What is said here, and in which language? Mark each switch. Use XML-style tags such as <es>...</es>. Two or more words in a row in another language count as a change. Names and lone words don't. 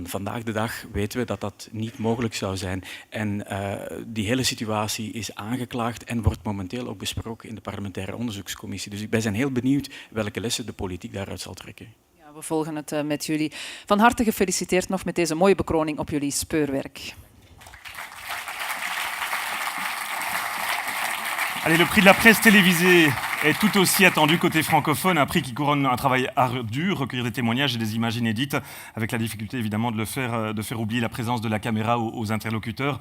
<nl>Vandaag de dag weten we dat dat niet mogelijk zou zijn. En die hele situatie is aangeklaagd en wordt momenteel ook besproken in de parlementaire onderzoekscommissie. Dus wij zijn heel benieuwd welke lessen de politiek daaruit zal trekken. Ja, we volgen het met jullie. Van harte gefeliciteerd nog met deze mooie bekroning op jullie speurwerk.</nl> <fr>Allez, le prix de la presse télévisée est tout aussi attendu côté francophone, un prix qui couronne un travail ardu, recueillir des témoignages et des images inédites, avec la difficulté évidemment de faire oublier la présence de la caméra aux interlocuteurs.</fr>